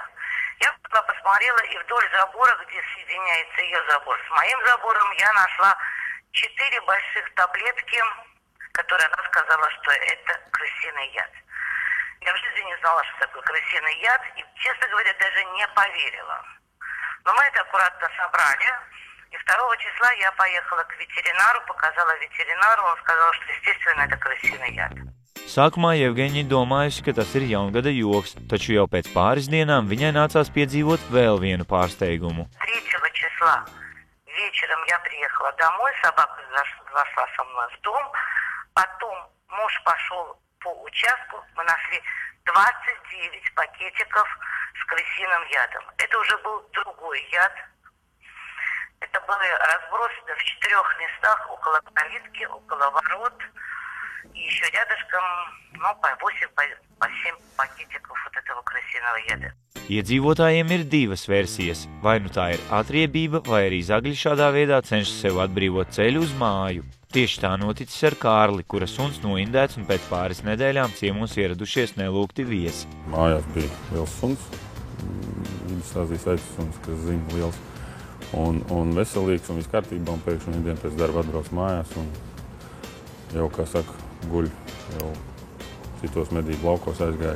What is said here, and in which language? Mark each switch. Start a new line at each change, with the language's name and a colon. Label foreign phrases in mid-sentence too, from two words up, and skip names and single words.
Russian: Я посмотрела, и вдоль забора, где соединяется ее забор с моим забором, я нашла 4 больших таблетки, которые она сказала, что это крысиный яд. Я в жизни не знала, что такое крысиный яд, и, честно говоря, даже не поверила. Но мы это аккуратно собрали, и 2 числа я поехала к ветеринару, показала ветеринару, он сказал, что, естественно, это крысиный яд.
Latvian: Sākumā Jevgeņija domājusi, ka tas ir jaungada joks, taču jau pēc pāris dienām viņai nācās piedzīvot vēl vienu pārsteigumu.
Russian: 3 числа вечером я приехала домой, собака зашла со мной в дом, потом муж пошел по участку, мы нашли 29 пакетиков с крысиным ядом. Это уже был другой яд. Это были разбросаны в 4 местах, около калитки, около ворот. И еще рядышком, по 8, по 7 пакетиков вот этого крысиного яда.
Latvian: Iedzīvotājiem ir divas versijas. Vai nu tā ir atriebība, vai arī zagļi šādā veidā cenšas sev atbrīvot ceļu uz māju. Tieši tā noticis ar Kārli, kura suns noindēts un pēc pāris nedēļām ciemos ieradušies nelūgti viesi. Mājās bija liels suns, Vidusāzijas aitas suns, kas zina liels un veselīgs un viss kārtībā, un pēkšņi dienu pēc darba atbrauc mājās un jau, kā saka, guļ, jau citos medību laukos aizgājis.